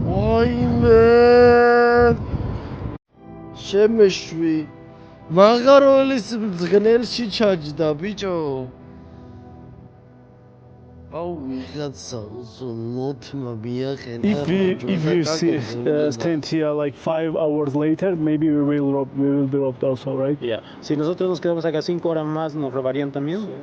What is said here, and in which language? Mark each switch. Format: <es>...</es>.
<ka>ვაიმე შემეშვი მაღაროლის მძღნელში ჩაჯდა ბიჭო აუ ვიღაცა უზმოთმა მიახენა</ka> <en>If you see stand here like 5 hours later, maybe we will be robbed also, right? Yeah.</en> <es>Si nosotros nos quedamos acá 5 horas más, ¿nos robarían también?</es>